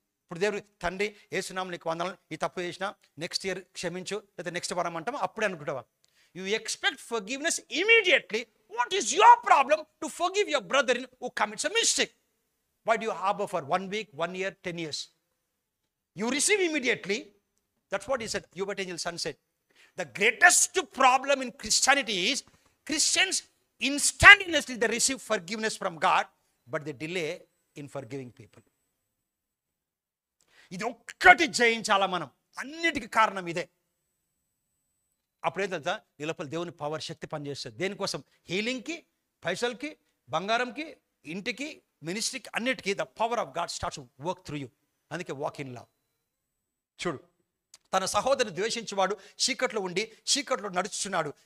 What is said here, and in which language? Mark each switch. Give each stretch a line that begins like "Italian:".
Telugu: ఇప్పుడు దేవుడు, తండ్రి యేసునామమున నీకు వందనాలు, ఈ తప్పు చేసినా నెక్స్ట్ ఇయర్ క్షమించు, లేదా నెక్స్ట్ వారం అంటామా? అప్పుడే అనుకుంటావా?
English: You expect forgiveness immediately. What is your problem to forgive your brother in who commits a mistake? Why do you harbour for 1 week, 1 year, 10 years? You receive immediately. That's what he said. Hubert Angel Son said, the greatest problem in Christianity is Christians instantaneously they receive forgiveness from God, but they delay in forgiving people.
Telugu: ఇది ఒక్కటి జయించాలా మనం. అన్నిటికీ కారణం ఇదే. అప్పుడు ఏంటంటే నీ లోపల దేవుని పవర్, శక్తి పనిచేస్తుంది. దేనికోసం? హీలింగ్కి, పైసలకి, బంగారంకి, ఇంటికి, మినిస్ట్రీకి, అన్నిటికీ
English: The power of God starts work through you.
Telugu: అందుకే
English: Walk in love.
Telugu: చూడు, తన సహోదరుని ద్వేషించేవాడు చీకట్లో ఉండి చీకట్లో నడుచుచున్నాడు.